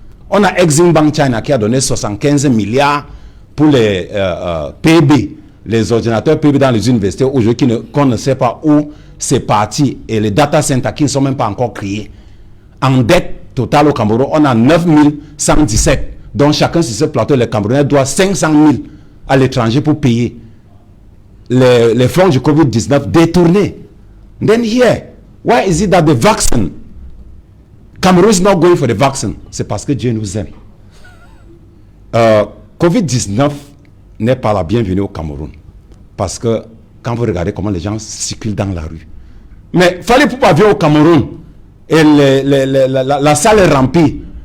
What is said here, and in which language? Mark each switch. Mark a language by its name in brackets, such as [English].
[French] On a Exim Bank China qui a donné 75 milliards pour les PB, les ordinateurs PB dans les universités aujourd'hui qu'on ne sait pas où c'est parti et les data centers qui ne sont même pas encore créés. En dette totale au Cameroun, on a 9117. Donc chacun sur ce plateau, les Camerounais doivent 500 000 à l'étranger pour payer les fonds du Covid-19 détournés. [English] Then here, why is it that the vaccine, Cameroon is not going for the vaccine? [French] C'est parce que Dieu nous aime. Covid-19 n'est pas la bienvenue au Cameroun. Parce que quand vous regardez comment les gens circulent dans la rue. Mais il fallait pouvoir venir au Cameroun et la salle est remplie.